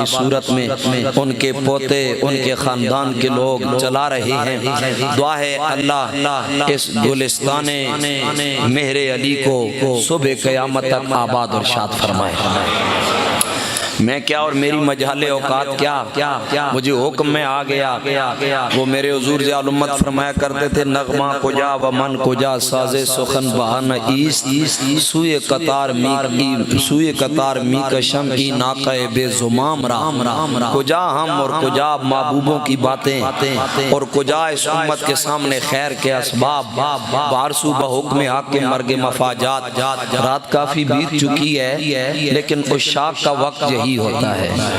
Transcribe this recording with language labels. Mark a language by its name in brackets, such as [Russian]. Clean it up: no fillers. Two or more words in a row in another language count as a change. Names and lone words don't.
[Urdu] صورت میں ان کے پوتے ان کے خاندان کے لوگ چلا رہے ہیں دعا ہے اللہ اس گلستان مہر علی کو صبح قیامت تک آباد اور شاد فرمائے میں کیا اور میری مجال اوقات کیا مجھے حکم میں آ گیا وہ میرے حضور ضیاء الامت فرمایا کرتے تھے [Persian] نغمہ کجا و من کجا ساز سخن بہانہ ایست سوئے قطار می کشم کی ناقہ بے زمام [Urdu] رام کجا ہم اور کجا محبوبوں کی باتیں اور کجا اس امت کے سامنے خیر کے اسباب بارسو بحکم حق کے مرگ مفاجات رات کافی بیت چکی ہے لیکن عشاق کا وقت یہی ہوتا ہے